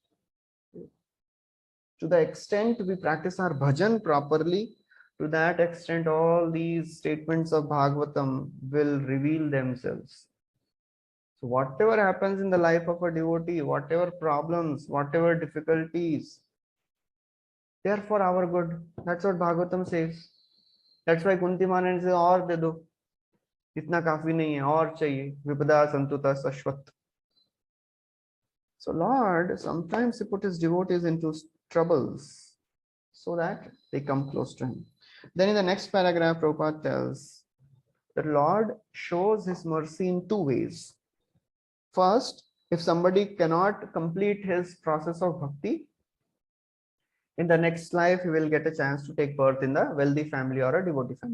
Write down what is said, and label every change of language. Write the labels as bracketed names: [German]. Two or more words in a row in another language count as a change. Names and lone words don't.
[English] To the extent we practice our bhajan properly, to that extent all these statements of Bhagavatam will reveal themselves. So whatever happens in the life of a devotee, whatever problems, whatever difficulties, they are for our good. That's what Bhagavatam says. That's why Kunti Manan says, [Hindi] "और दे दो, इतना काफ़ी नहीं है, और चाहिए, [Sanskrit] विपदः सन्तु ताः शश्वत्." [English] So Lord sometimes he put his devotees into troubles so that they come close to him. Then in the next paragraph, Prabhupada tells that Lord shows his mercy in two ways. First, if somebody cannot complete his process of bhakti, in the next life he will get a chance to take birth in the wealthy family or a devotee family.